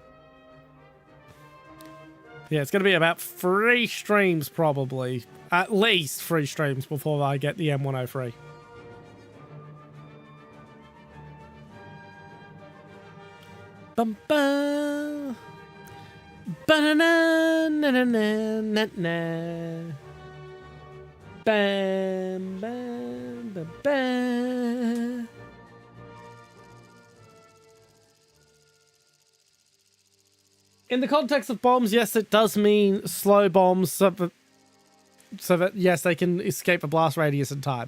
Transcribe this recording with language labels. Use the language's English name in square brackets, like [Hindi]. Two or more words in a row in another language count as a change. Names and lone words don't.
[English] Yeah, it's gonna be about 3 streams probably. At least 3 streams before I get the M103. Bum bum. Ba-na-na, na-na-na-na-na. Bam, bam, bam, bam. In the context of bombs, yes, it does mean slow bombs so that yes, they can escape a blast radius in time.